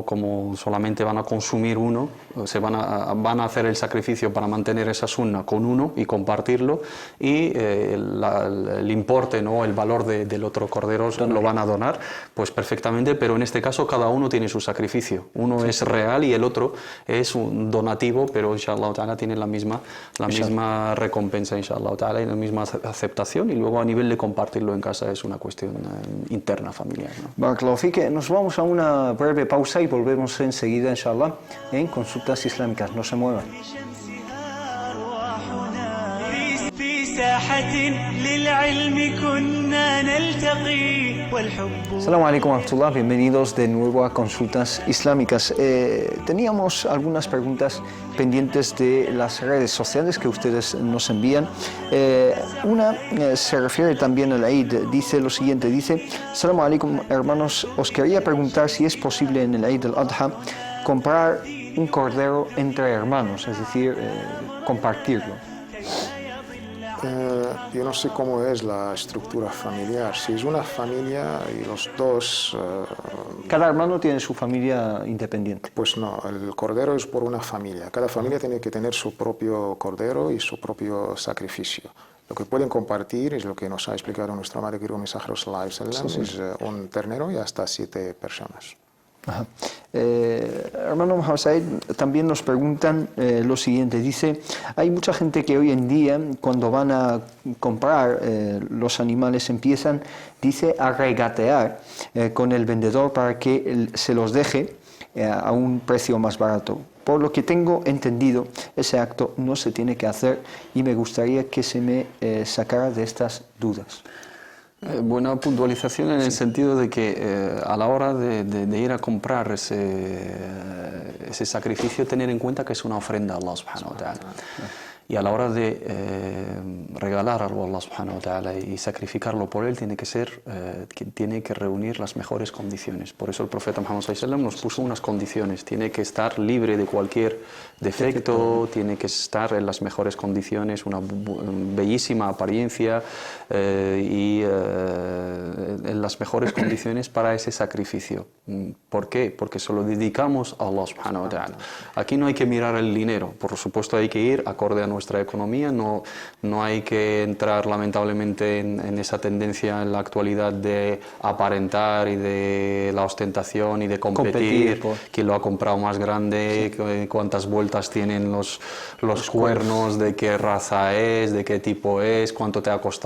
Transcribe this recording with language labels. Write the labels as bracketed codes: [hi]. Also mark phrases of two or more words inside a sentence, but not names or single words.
[es] Como solamente van a consumir uno, van a hacer el sacrificio para mantener esa sunna con uno y compartirlo, y el importe, ¿no? El valor del otro cordero lo van a donar, pues perfectamente, pero en este caso cada uno tiene su sacrificio. Uno es real y el otro es un donativo, pero [ar] إن شاء الله تعالى [es] tiene la misma recompensa, [ar] إن شاء الله تعالى, [es] y la misma aceptación, y luego a nivel de compartirlo en casa es una cuestión interna, familiar, ¿no? [ar] بارك الله فيك. [es] Nos vamos a una breve pausa y volvemos enseguida, inshallah, en Consultas Islámicas. No se muevan. [ar] السلام عليكم ورحمة الله, [es] bienvenidos de nuevo a Consultas Islámicas. Teníamos algunas preguntas pendientes de las redes sociales que ustedes nos envían. Una se refiere también al Eid, dice lo siguiente, dice: [ar] السلام عليكم, [es] hermanos, os quería preguntar si es posible en el Eid al-Adha comprar un cordero entre hermanos, es decir, compartirlo. Yo no sé cómo es la estructura familiar. Si es una familia y los dos... Cada hermano tiene su familia independiente. Pues no, el cordero es por una familia. Cada familia tiene que tener su propio cordero y su propio sacrificio. Lo que pueden compartir es lo que nos ha explicado nuestro amado querido mensajero [ar] صلى الله عليه وسلم, [es] es un ternero y hasta 7 personas. Hermano Mohammed Said, también nos preguntan lo siguiente, dice: hay mucha gente que hoy en día cuando van a comprar los animales empiezan, dice, a regatear con el vendedor para que se los deje a un precio más barato. Por lo que tengo entendido, ese acto no se tiene que hacer y me gustaría que se me sacara de estas dudas. Buena puntualización en el sentido de que a la hora de ir a comprar ese sacrificio, tener en cuenta que es una ofrenda a [ar] الله سبحانه وتعالى. [es] Y a la hora de regalar algo a [ar] الله سبحانه وتعالى [es] y sacrificarlo por él, tiene que reunir las mejores condiciones. Por eso el profeta Muhammad [ar] صلى الله عليه وسلم [es] nos puso unas condiciones. Tiene que estar libre de cualquier defecto, tiene que estar en las mejores condiciones, una bellísima apariencia y en las mejores condiciones para ese sacrificio. ¿Por qué? Porque se lo dedicamos a [ar] الله سبحانه وتعالى. [es] Aquí no hay que mirar el dinero, por supuesto hay que ir acorde a nuestra economía, no hay que entrar lamentablemente en esa tendencia en la actualidad de aparentar y de la ostentación y de competir quién lo ha comprado más grande, cuántas vueltas tienen los cuernos, de qué raza es, de qué tipo es, cuánto te ha costado.